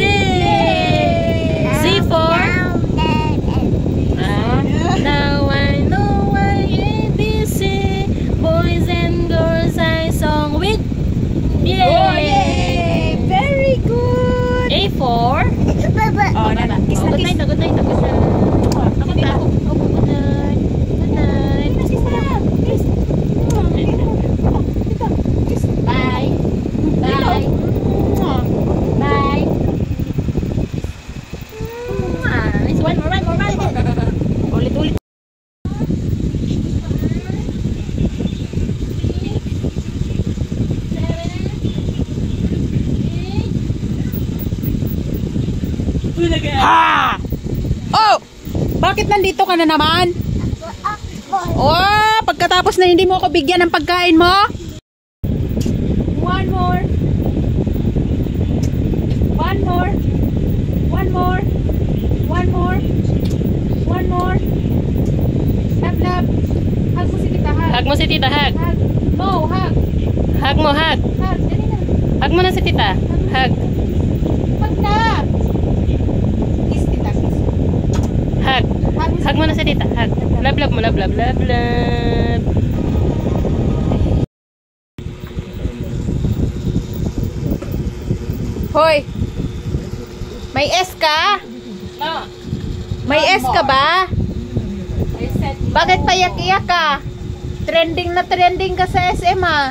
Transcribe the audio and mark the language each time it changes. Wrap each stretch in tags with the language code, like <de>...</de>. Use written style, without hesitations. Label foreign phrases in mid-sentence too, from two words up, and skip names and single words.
<en>Z for? Now I know why ABC. Boys and girls I song with. Yay! Oh, yay! Very good! A for?</en> <tl>Oh, na. Kiss na,</tl> <en>Good kiss. night na, good night na. Good night.</en> <tl>Ako din ako.</tl> <en>Good night. Good night. Kiss na. Kiss. Dito. Kiss. Bye.</en> <tl>Dito.</tl> <en>Bye. Bye. Nice one. More, more, more.</en> <tl>Ulit-ulit. Ha! Oh! Bakit nandito ka na naman? Oh, pagkatapos na hindi mo ako bigyan ng pagkain mo?</tl> <en>One more. One more. One more. One more. One more. Love, love.</en> <tl>Hug mo si tita, hug. Hug mo si tita,</tl> <en>hug. Hug. No, hug. Hug mo, hug. Hug.</en> <tl>Dali na. Hug mo na si tita. Hug.</tl> <en>Hug na. Kiss tita, kiss. Hug. Hug.</en> <tl>Hug mo na si tita.</tl> <en>Hug. Love, love mo. Love, love, love, love. Hoy.</en> <tl>May S ka?</tl> <en>No.</en> <tl>May S ka ba? Bakit payak-iyak ka? Trending na trending ka sa SM ah.</tl>